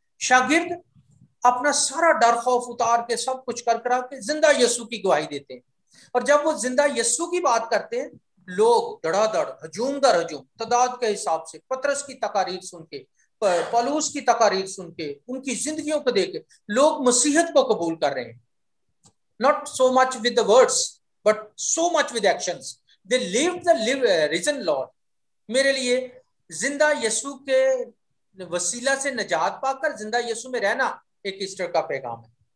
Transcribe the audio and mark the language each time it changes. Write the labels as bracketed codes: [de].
[ur] شاگرد اپنا سارا ڈر خوف اتار کے سب کچھ کر کے زندہ یسوع کی گواہی دیتے ہیں. اور جب وہ زندہ یسوع کی بات کرتے ہیں، لوگ دڑا دڑ، ہجوم در ہجوم، تعداد کے حساب سے پطرس کی تقاریر سن کے، پولوس کی تقاریر سن کے، ان کی زندگیوں کو دیکھ کے لوگ مسیحیت کو قبول کر رہے ہیں. [en] Not so much with the words, but so much with actions. They lived the risen Lord. [ur] میرے لیے زندہ یسوع کے وسیلہ سے نجات پا کر زندہ یسوع میں رہنا ایک ایسٹر کا پیغام ہے.